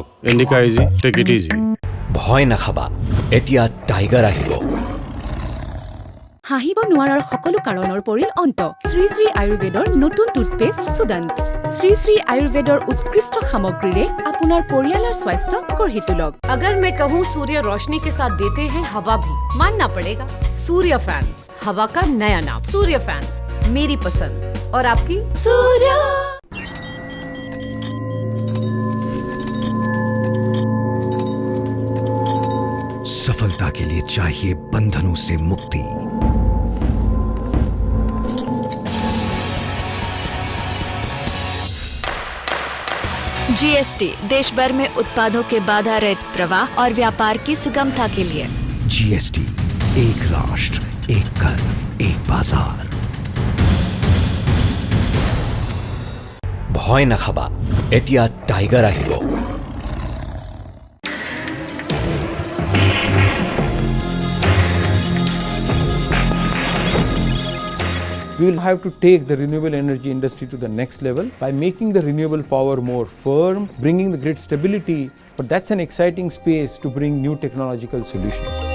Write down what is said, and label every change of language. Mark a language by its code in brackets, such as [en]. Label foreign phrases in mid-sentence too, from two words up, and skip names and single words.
[en] Indica easy, take it easy. [as] ভয় নাখাবা, এতিয়া টাইগাৰ আহিব। হাঁহিব নোৱাৰাৰ সকলো কাৰণৰ পৰিল অন্ত। শ্ৰী শ্ৰী আয়ুৰ্বেদৰ নতুন টুথপেষ্ট সুগন্ধ। শ্ৰী শ্ৰী আয়ুৰ্বেদৰ উৎকৃষ্ট সামগ্ৰীৰে আপোনাৰ পৰিয়ালৰ স্বাস্থ্য গঢ়ি তোলক। [hi] अगर मैं कहूँ सूर्य रोशनी के साथ देते हैं हवा भी, मानना पड़ेगा। सूर्य फैंस, हवा का नया नाम। सूर्य फैंस, मेरी पसंद। और आपकी? सूर्य। सफलता के लिए चाहिए बंधनों से मुक्ति। GST देश भर में उत्पादों के बाधा रहित प्रवाह और व्यापार की सुगमता के लिए। GST, एक राष्ट्र, एक कर, एक बाजार। [as] ভয় নাখাবা, এতিয়া টাইগাৰ আহিব। [en] We will have to take the renewable energy industry to the next level by making the renewable power more firm, bringing the grid stability, but that's an exciting space to bring new technological solutions.